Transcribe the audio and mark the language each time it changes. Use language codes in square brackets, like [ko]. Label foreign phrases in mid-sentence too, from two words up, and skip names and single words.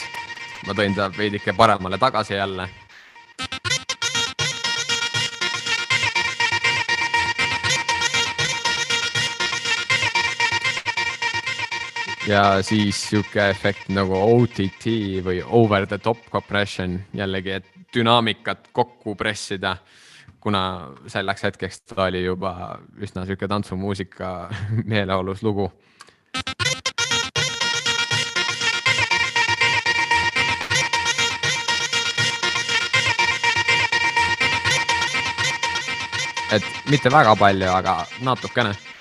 [et] Ma tõin ta veidike paremale tagasi jälle. Ja siis siuke efekt nagu OTT või [en] over the top compression, [et] jällegi, et dünaamikat kokku pressida, kuna selleks hetkeks ta oli juba üsna siuke tantsumuusika meeleolus lugu. Et mitte väga palju, aga natukene.